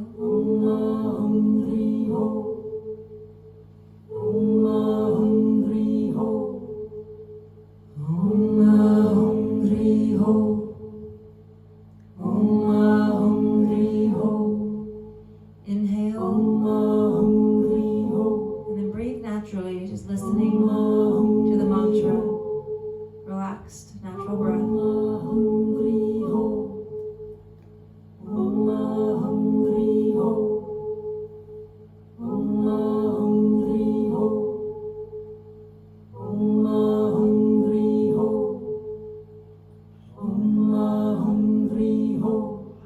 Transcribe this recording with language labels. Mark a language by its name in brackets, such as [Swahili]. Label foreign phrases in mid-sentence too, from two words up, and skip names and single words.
[Sanskrit] Om Hum Hri Ho. Om Hum Hri Ho. Om Hum Hri Ho. Om Hum Hri Ho. [English] Inhale. [Sanskrit] Om Hum Hri Ho. [English] And then breathe naturally, just listening Om to the mantra. Relaxed, natural breath. [Sanskrit] Hum Hri Ho. Om Hum Hri Ho. Om Hum Hri Ho. Om Hum Hri Ho. Om Hum Hri Ho.